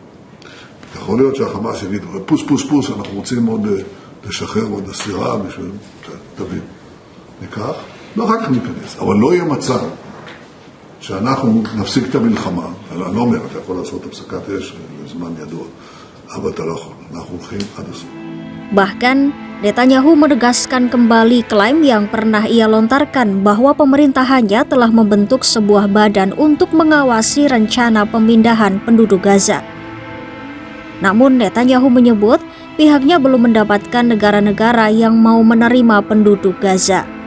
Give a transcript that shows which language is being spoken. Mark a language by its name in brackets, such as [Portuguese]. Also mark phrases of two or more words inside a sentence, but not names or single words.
[Hebrew] יכול להיות שהחמאס יגיד, פוס פוס פוס, אנחנו רוצים עוד לשחרר עוד הסירה בשביל... תבין, ניקח, ואחר כך ניכנס. אבל לא יהיה מצב שאנחנו נפסיק את המלחמה, אני לא אומר, אתה יכול לעשות הפסקת אש לזמן ידוע, אבל אתה לא יכול, אנחנו הולכים עד הסוף. [Indonesian] Bahkan, Netanyahu menegaskan kembali klaim yang pernah ia lontarkan bahwa pemerintahannya telah membentuk sebuah badan untuk mengawasi rencana pemindahan penduduk Gaza. Namun Netanyahu menyebut pihaknya belum mendapatkan negara-negara yang mau menerima penduduk Gaza.